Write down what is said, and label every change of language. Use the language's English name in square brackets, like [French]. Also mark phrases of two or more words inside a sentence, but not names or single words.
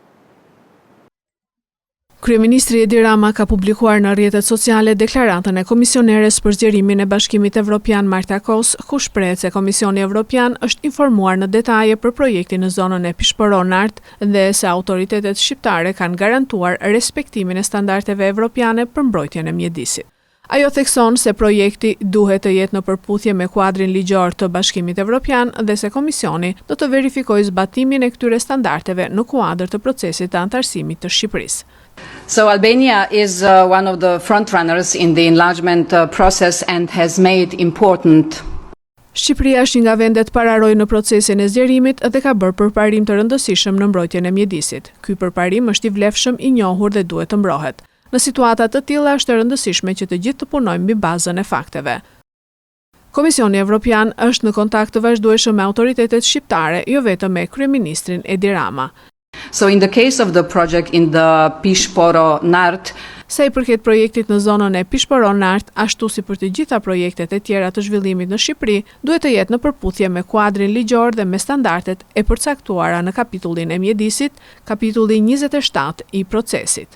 [Albanian] Kryeministri Edi Rama ka publikuar në rrjetet sociale deklaratën e komisioneres për zgjerimin e Bashkimit Evropian Marta Kos, ku shpreh se Komisioni Evropian është informuar në detaje për projektin në zonën e Pishporon-Nart dhe se autoritetet shqiptare kanë garantuar respektimin e standardeve evropiane për mbrojtjen e mjedisit. Ajo thekson se projekti duhet të jetë në përputhje me kuadrin ligjor të Bashkimit Evropian dhe se Komisioni do të verifikojë zbatimin e këtyre standardeve në kuadër të procesit të antarësimit të Shqipërisë. [English] So Albania is one of the frontrunners in the enlargement process and has made important. [Albanian] Shqipëria është një nga vendet pararoj në procesin e zgjerimit dhe ka bërë përparim të rëndësishëm në mbrojtjen e mjedisit. Ky përparim është i vlefshëm, i njohur dhe duhet të mbrohet. Në situata të tilla është e rëndësishme që të gjithë të punojmë mbi bazën e fakteve. Komisioni Evropian është në kontakt të vazhdueshëm me autoritetet shqiptare, jo vetëm me kryeministrin Edi Rama. [English] So in the case of the project in the Pishporo-Nart, [Albanian] sa i përket projektit në zonën e Pishporo-Nart, ashtu si për të gjitha projektet e tjera të zhvillimit në Shqipëri, duhet të jetë në përputhje me kuadrin ligjor dhe me standardet e përcaktuara në kapitullin e mjedisit, kapitulli 27 i procesit.